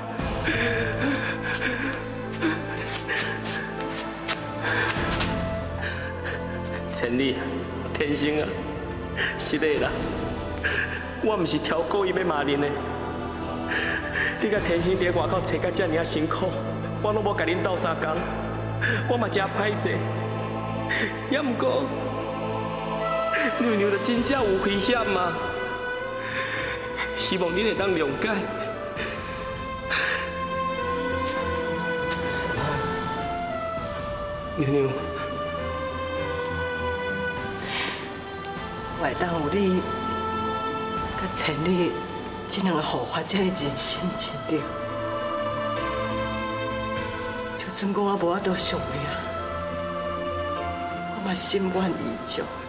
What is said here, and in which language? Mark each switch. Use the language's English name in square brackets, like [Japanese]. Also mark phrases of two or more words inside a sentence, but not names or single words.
[Min Nan Chinese] 千里，天生啊，是的啦，我唔是挑故意要骂恁的。你甲天生伫外口找甲遮尔辛苦，我拢无甲恁斗相共，我嘛真歹势。也毋过，娘娘就真正有危险嘛，希望恁会当谅解。是啊，娘娘。我会当有你甲千里这两个护法这么尽心尽力，就算讲我无法度上命，我嘛心愿意足。